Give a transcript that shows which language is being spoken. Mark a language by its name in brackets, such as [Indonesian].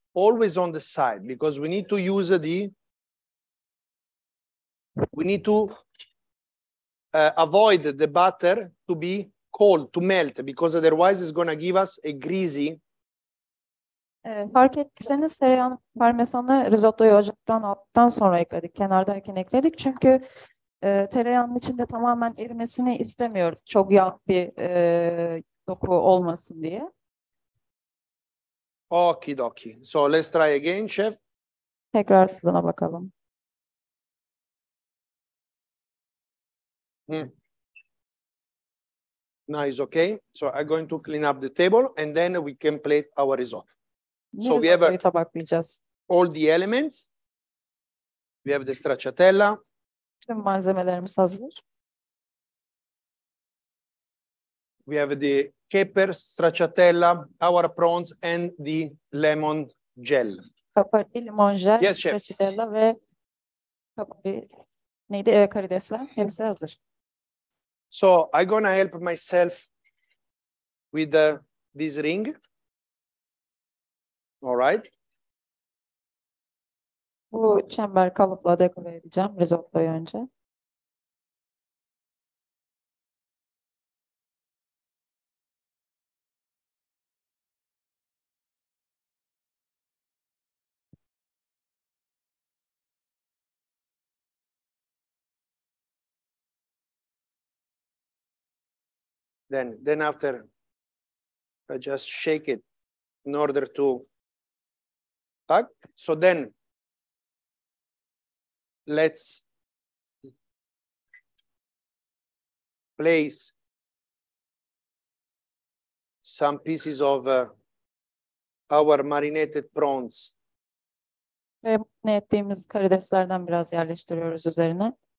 [English] Always on the side because we need to use avoid the butter to be cold, to melt, because otherwise it's gonna give us a greasy. [Turkish] Fark ettiyseniz tereyağını, parmesanı risottoyu ocaktan aldıktan sonra ekledik. Kenardayken ekledik. Çünkü tereyağının içinde tamamen erimesini istemiyoruz. Çok yağ bir doku olmasın diye. [English] Okidoki. So let's try again, chef. [Turkish] Tekrar tadına bakalım. [English] Nice, okay. So I'm going to clean up the table and then we can plate our risotto. So we have [Turkish] Risottoyu tabaklayacağız. [English] all the elements. We have the stracciatella. [Turkish] Tüm malzemelerimiz hazır. [English] We have the capers, stracciatella, our prawns, and the lemon gel. [Turkish] Kapari, limon jel, [English] Yes, chef. [Turkish] stracciatella ve kapari, neydi? Karidesler. Hepsi hazır. [English] So I'm gonna help myself with this ring. All right. [Turkish] Bu çember kalıpla dekore edeceğim risottoyu önce. [English] Then after, I just shake it in order to pack. So then let's place some pieces of our marinated prawns [Turkish] Ve ne ettiğimiz karideslerden biraz yerleştiriyoruz üzerine.